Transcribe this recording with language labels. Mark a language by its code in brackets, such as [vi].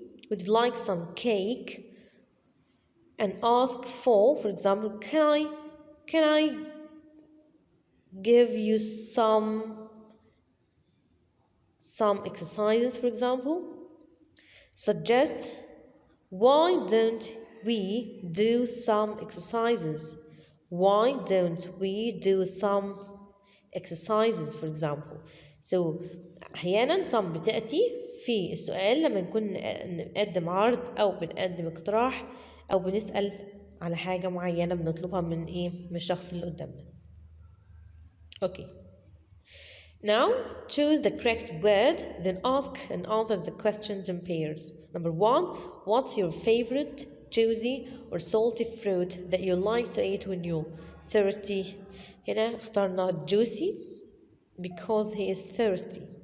[en] Would you like some cake? And ask for example, can I give you some exercises, for example? Suggest, why don't we do some exercises? Why don't we do some exercises, for example? [ar] So أحيانا some بتأتي في السؤال لما نكون نقدم عرض أو بنقدم اقتراح أو بنسأل على حاجة معينة بنطلبها من الشخص اللي قدامنا. [en] Okay. Now choose the correct word, then ask and answer the questions in pairs. Number 1, what's your favorite juicy or salty fruit that you like to eat when you're thirsty? [ar] هنا اخترنا [en] juicy because he is thirsty.